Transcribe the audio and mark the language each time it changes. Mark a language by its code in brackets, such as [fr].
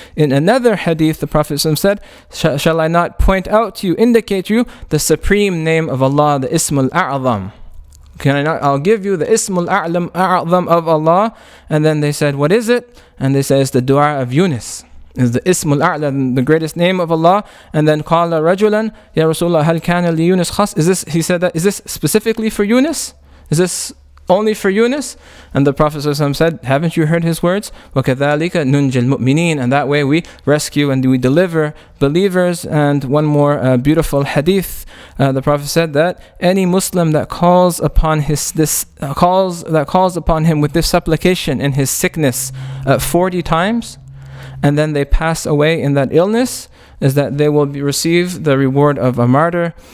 [en] In another hadith, the Prophet said, shall I not point out to you, indicate to you the supreme name of Allah, the Ismul A'zam? Can I not? I'll give you the Ismul A'zam of Allah. And then they said, what is it? And they said, it's the dua of Yunus. Is the Ismul A'zam, the greatest name of Allah. And then [ar] قال رجلا يا رسول الله هل كان ليونس خاص? [en] Is this, he said that, is this specifically for Yunus? Is this only for Yunus? And the Prophet ﷺ said, haven't you heard his words? [ar] وَكَذَلِكَ نُنْجِ الْمُؤْمِنِينَ, [en] and that way we rescue and we deliver believers. And one more beautiful hadith, the Prophet said that any Muslim that calls upon calls upon him with this supplication in his sickness 40 times, and then they pass away in that illness, is that they will receive the reward of a martyr.